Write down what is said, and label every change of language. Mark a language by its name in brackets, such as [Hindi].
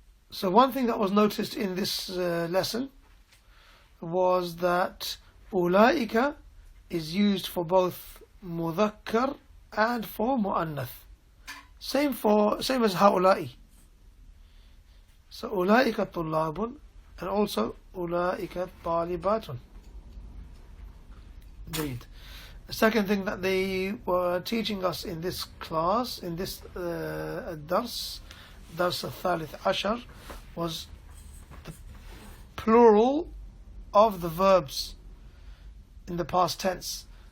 [English] So one thing that was noticed in this lesson was that أولئك is used for both مذكر and for mu'annath. Same as هؤلاء. [Arabic] So أولئك طلاب [English] and also [Arabic] أولئك طالبات. [English] Indeed. The second thing that they were teaching us in this class, in this درس الثالث عشر, was the plural of the verbs in the past tense.